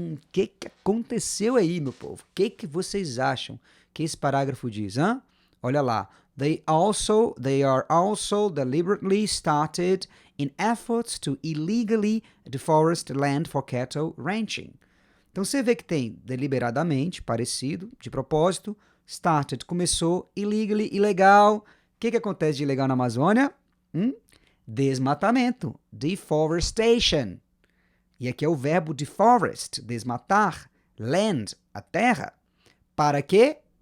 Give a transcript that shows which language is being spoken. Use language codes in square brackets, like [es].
[pt] Que aconteceu aí, meu povo? O que vocês acham que esse parágrafo diz, hã? Olha lá. [en] They are also deliberately started in efforts to illegally deforest land for cattle ranching. [pt] Então você vê que tem deliberadamente, parecido, de propósito, started, começou, illegally, ilegal. O que acontece de ilegal na Amazônia? Desmatamento, deforestation. E aqui é o verbo deforest, desmatar, land, a terra. Para quê?